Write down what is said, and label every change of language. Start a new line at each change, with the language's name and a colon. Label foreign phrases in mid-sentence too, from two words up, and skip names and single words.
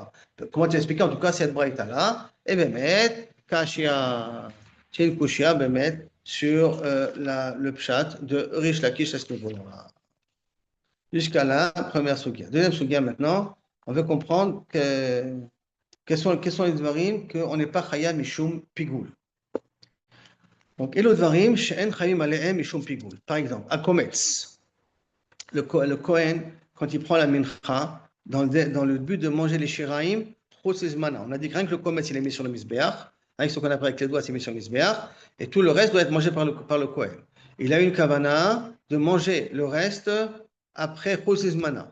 French: Comment tu as expliqué en tout cas cette braïta là? Et bien, Kashia, c'est une kushia, Bémet, sur le pshat de Rish Lakish à ce niveau-là. Jusqu'à la première sugia. Deuxième sugia maintenant, on veut comprendre quels sont les dvarim qu'on n'est pas
Hebrew: חייב משום פיגול.
French: Donc, et le
Hebrew: דברים, שאין חייבים עליהם משום פיגול.
French: Par exemple, à Kometz, le Kohen, quand il prend la mincha, dans le but de manger les shiraim, on a dit que rien que le Kometz, il est mis sur le misbeach, avec ce qu'on appelle avec les doigts, c'est mis sur le misbeach, et tout le reste doit être mangé par le Kohen. Il a une kavana de manger le reste après Chosizmana.